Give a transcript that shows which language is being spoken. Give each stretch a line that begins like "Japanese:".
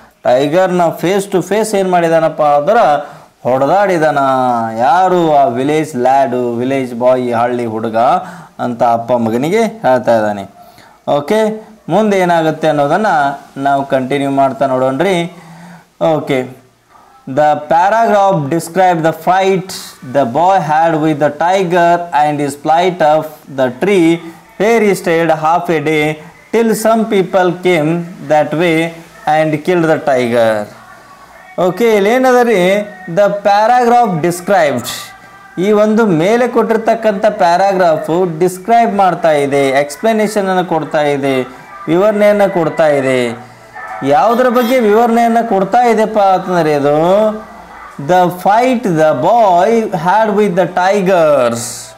Kannada: ಟೈಗರ್ನ
English: face to face
Kannada: ಏನು ಮಾಡಿದಾನಪ್ಪ ಅಂದ್ರೆ ಹೊಡೆದಾಡಿದಾನ. ಯಾರು? ಆ
English: village lad, village boy,
Kannada: ಹಳ್ಳಿ ಹುಡುಗ ಅಂತ ಅಪ್ಪ ಮಗನಿಗೆ ಹೇಳ್ತಾ ಇದ್ದಾನೆ. ಓಕೆ, ಮುಂದೆ ಏನಾಗುತ್ತೆ ಅನ್ನೋದನ್ನು ನಾವು ಕಂಟಿನ್ಯೂ ಮಾಡ್ತಾ ನೋಡೋಣ್ರಿ.
English: Okay, the paragraph described the fight the boy had with the tiger and his flight of the tree where he stayed half a day till some people came that way and killed the tiger. Okay,
Kannada: ಇಲ್ಲೇನದರಿ?
English: the paragraph described,
Kannada: ಈ ಒಂದು ಮೇಲೆ ಕೊಟ್ಟಿರ್ತಕ್ಕಂಥ paragraph describe ಮಾಡ್ತಾ ಇದೆ, ಎಕ್ಸ್ಪ್ಲನೇಷನನ್ನು ಕೊಡ್ತಾ ಇದೆ, ವಿವರಣೆಯನ್ನು ಕೊಡ್ತಾ ಇದೆ. ಯಾವುದರ ಬಗ್ಗೆ ವಿವರಣೆಯನ್ನು ಕೊಡ್ತಾ ಇದೆಪ್ಪ ಅಂತಂದರೆ ಇದು
English: The fight the boy had with the tigers.